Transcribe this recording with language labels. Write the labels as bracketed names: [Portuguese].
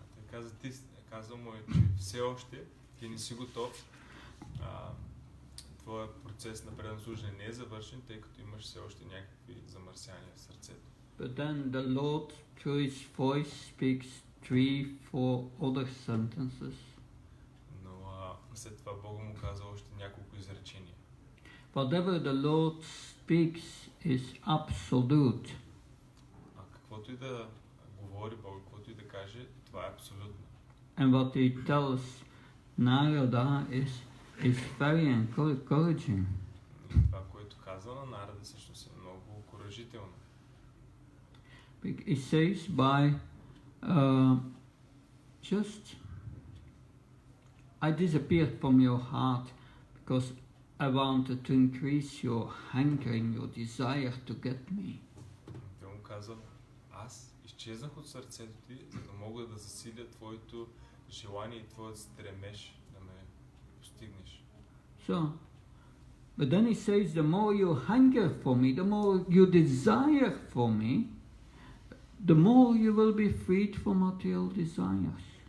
[Bulgarian] Той казал му е, че все още ти не си готов. Твоя процес на предано служене не е завършен, тъй като имаш все още някакви замърсяния в сърцето. [English] But then the Lord, through his voice, speaks 3-4 other sentences. [Bulgarian] Но след това Бог му каза още няколко изречения. [English] Whatever the Lord speaks is absolute. [Bulgarian] Каквото и да говори Бог, каквото и да каже, това е абсолютно. [English] And what he tells Narada is very encouraging. [Bulgarian] Това, което казва на Нарада, всъщност е много окуражително. [English] He says by just I disappeared from your heart because I wanted to increase your hankering, your desire to get me. [Bulgarian] Той му казва, аз изчезнах от сърцето ти, за да мога да засиля твоето желание и твоят стремеж да ме постигнеш. [English] So, but then he says, the more you hunger for me, the more you desire for me, the more you will be freed from material desires.